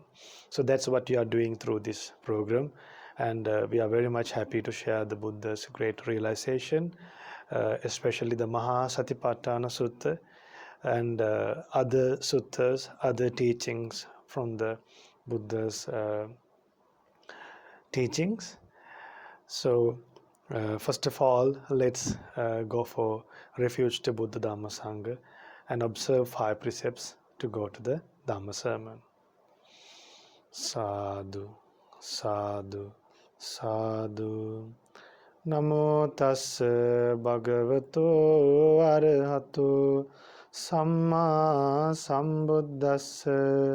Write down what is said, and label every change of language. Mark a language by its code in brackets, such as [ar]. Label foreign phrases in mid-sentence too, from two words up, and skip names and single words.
[en] So that's what we are doing through this program, and we are very much happy to share the Buddha's great realization, especially the Satipatthana Sutta and other suttas, other teachings from the Buddha's teachings. So, first of all, let's go for refuge to Buddha Dhamma Sangha and observe 5 precepts to go to the Dhamma sermon. [pi] Sadhu, sadhu, sadhu. Namo tassa bhagavato arahato samma sambuddhassa.